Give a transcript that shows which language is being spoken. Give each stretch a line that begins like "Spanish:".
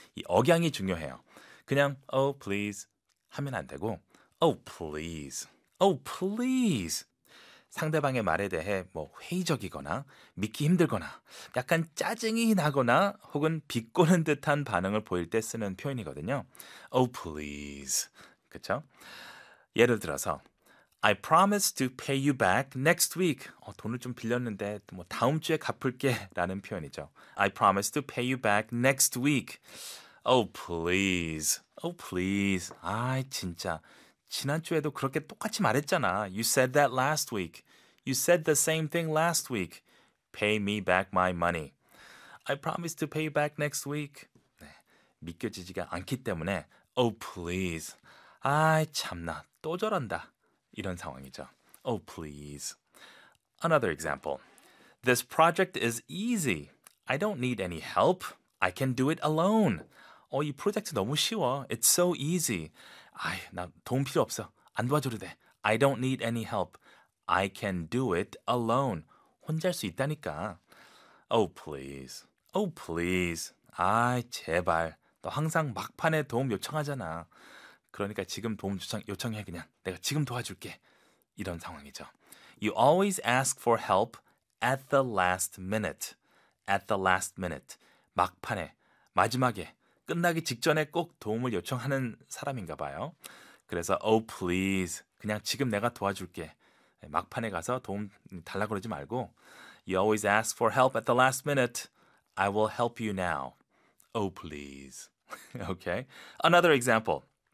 Korean: 이 억양이 중요해요. 그냥 oh please 하면 안 되고 oh please, oh please. 상대방의 말에 대해 뭐 회의적이거나 믿기 힘들거나 약간 짜증이 나거나 혹은 비꼬는 듯한 반응을 보일 때 쓰는 표현이거든요.
English: Oh, please. 그렇죠?
Korean: 예를 들어서
English: I promise to pay you back next week.
Korean: 돈을 좀 빌렸는데 뭐 다음 주에 갚을게 라는 표현이죠.
English: I promise to pay you back next week. Oh, please. Oh, please.
Korean: 아이, 진짜. 지난주에도 그렇게 똑같이 말했잖아.
English: You said that last week. You said the same thing last week. Pay me back my money. I promise to pay you back next week.
Korean: 네, 믿겨지지가 않기 때문에 Oh, please. 아이, 참나. 또 저런다. 이런 상황이죠. Oh, please.
English: Another example. This project is easy. I don't need any help. I can do it alone.
Korean: 이 프로젝트 너무 쉬워.
English: It's so easy.
Korean: 아휴, 나 도움 필요 없어. 안 도와줘도 돼.
English: I don't need any help. I can do it alone.
Korean: 혼자 할 수 있다니까.
English: Oh, please. Oh, please.
Korean: 아이, 제발. 너 항상 막판에 도움 요청하잖아. 그러니까 지금 도움 요청해, 그냥. 내가 지금 도와줄게. 이런 상황이죠.
English: You always ask for help at the last minute. At the last minute.
Korean: 막판에, 마지막에. 끝나기 직전에 꼭 도움을 요청하는 사람인가 봐요. 그래서 Oh, please. 그냥 지금 내가 도와줄게. 막판에 가서 도움 달라고 그러지 말고
English: You always ask for help at the last minute. I will help you now. Oh, please. Okay. Another example.